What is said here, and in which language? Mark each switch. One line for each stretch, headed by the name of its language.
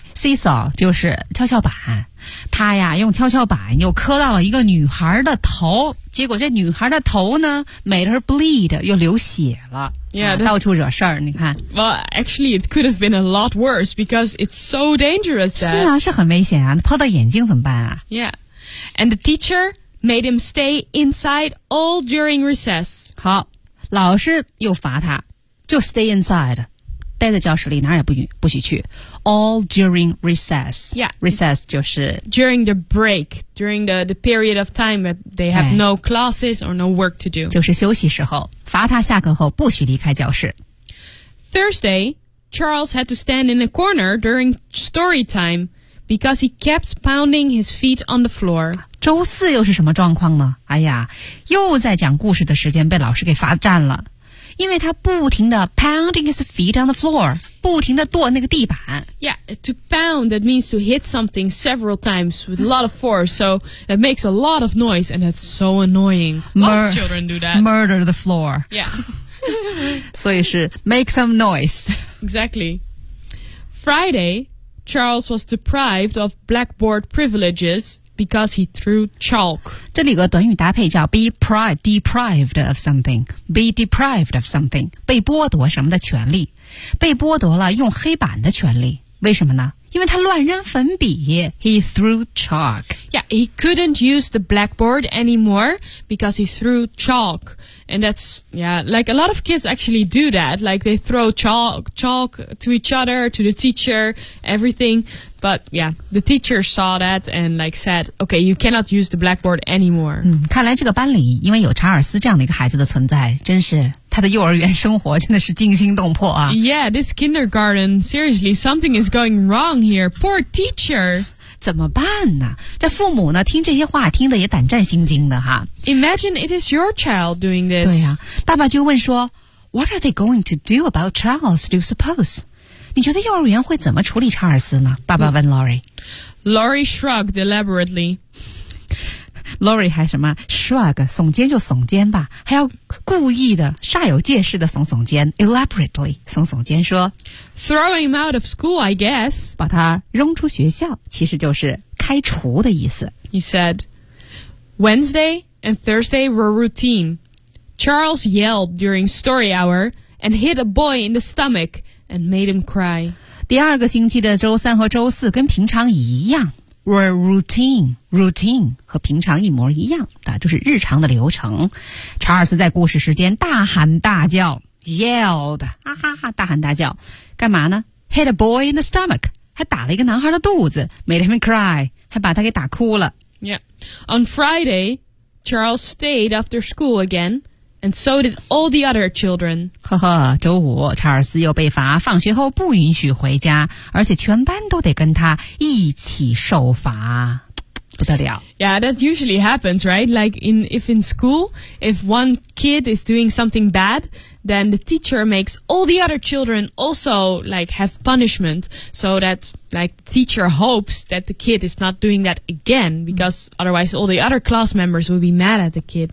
Chinese: Seesaw 就是跷跷板。他呀用跷跷板又磕到了一个女孩的头结果这女孩的头呢
English: made her bleed
Chinese: 又流血了
English: yeah,、
Chinese: 到处惹事儿你看
English: Well actually it could have been a lot worse because it's so dangerous that...
Chinese: 是啊是很危险啊泡到眼睛怎么办啊
English: Yeah And the teacher made him stay inside all during recess
Chinese: 好老师又罚他就
English: stay inside
Chinese: 待在教室里哪儿也不许去
English: All during recess Yeah
Chinese: Recess 就是
English: During the break During the period of time that they have、哎、no classes or no work to do
Chinese: 就是休息时候罚他下课后不许离开教室
English: Thursday Charles had to stand in a corner during story time Because he kept pounding his feet on the floor
Chinese: 周四又是什么状况呢哎呀又在讲故事的时间被老师给罚站了因为他不停地
English: pounding his feet on the floor,
Chinese: 不停地跺那个地板。
English: Yeah, to pound, that means to hit something several times with a lot of force, so that makes a lot of noise, and that's so annoying. Lots of children do that. Murder the floor. Yeah.
Chinese: 所以是
English: make some noise. Exactly. Friday, Charles was deprived of blackboard privileges. Because he threw chalk.
Chinese: 这里有个短语搭配叫
English: be deprived of something. Be deprived of something.
Chinese: 被剥夺什么的权利。被剥夺了用黑板的权利。为什么呢？因为他乱扔粉笔。
English: He threw chalk. Yeah, he couldn't use the blackboard anymore because he threw chalk. And that's, yeah, like a lot of kids actually do that. Like they throw chalk to each other, to the teacher, everything. But yeah, the teacher saw that and like said, okay, you cannot use the blackboard anymore.
Chinese: 嗯，看来这个班里因为有查尔斯这样的一个孩子的存在，真是他的幼儿园生活真的是惊心动魄啊。
English: Yeah, this kindergarten, seriously, something is going wrong here. Poor teacher.
Chinese: 怎么办呢这父母呢听这些话听得也胆战心惊的哈。
English: Imagine it is your child doing this.
Chinese: 对呀、啊、爸爸就问说
English: What are they going to do about Charles, do you suppose?
Chinese: 你觉得幼儿园会怎么处理查尔斯呢爸爸问 Lori.、嗯、
English: Lori shrugged elaborately.
Chinese: Lori 还什么 shrug, 耸肩就耸肩吧还要故意的煞有介事的耸耸肩 elaborately, 耸耸肩说
English: Throw him out of school, I guess.
Chinese: 把他扔出学校其实就是开除的意思。
English: He said, Wednesday and Thursday were routine. Charles yelled during story hour and hit a boy in the stomach and made him cry.
Chinese: 第二个星期的周三和周四跟平常一样。 Were routine 和平常一模一样的就是日常的流程查尔斯在故事时间大喊大叫 yelled 啊哈哈大喊大叫干嘛呢
English: hit a boy in the stomach
Chinese: 还打了一个男孩的肚子
English: made him cry
Chinese: 还把他给打哭了
English: Yeah On Friday Charles stayed after school again And so did all the other children
Chinese: 呵呵周五查尔斯又被罚放学后不允许回家而且全班都得跟他一起受罚不得了
English: Yeah, that usually happens, right? Like if in school if one kid is doing something bad then the teacher makes all the other children also like have punishment so that like the teacher hopes that the kid is not doing that again because otherwise all the other class members will be mad at the kid